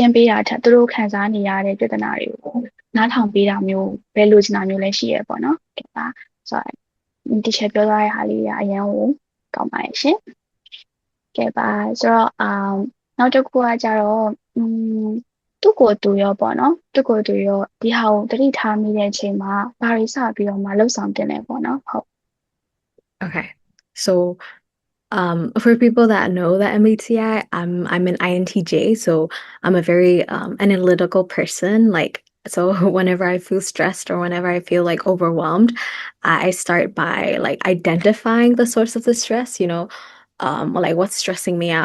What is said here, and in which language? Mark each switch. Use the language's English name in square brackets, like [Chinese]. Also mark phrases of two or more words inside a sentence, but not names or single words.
[Burmese] င်းပေးတာထက်သူတို့ခံစားနေရတဲ့ပြဿနာတွေကိုနားထောင်ပေးတာမျိုးပဲလိုချင်တာမျိုးလည်းရှိရဲပေါ့နော်ကဲပါဆိုတော့ဒီချက်ပြောသွားတဲ့ဟာလေးကအရင်ကိုကောင်းပါရဲ့ရှင်ကဲပါဆိုတော့နောက်တစ်ခုကကြတော့သူ့ကိုယ်သူရောပေါ့နော်သူ့ကိုယ်သူရောဒီဟာကိုသတိထားမိတဲ့အချိန်မှာဘာတွေစပြီးတော့မှလှုပ်ဆောင်တင်လဲပေါ့နော်ဟုတ် [English] Okay. So for people that know the MBTI, I'm an INTJ, so I'm a very analytical person. Like, so whenever I feel stressed or whenever I feel like overwhelmed, I start by like identifying the source of the stress, like what's stressing me out.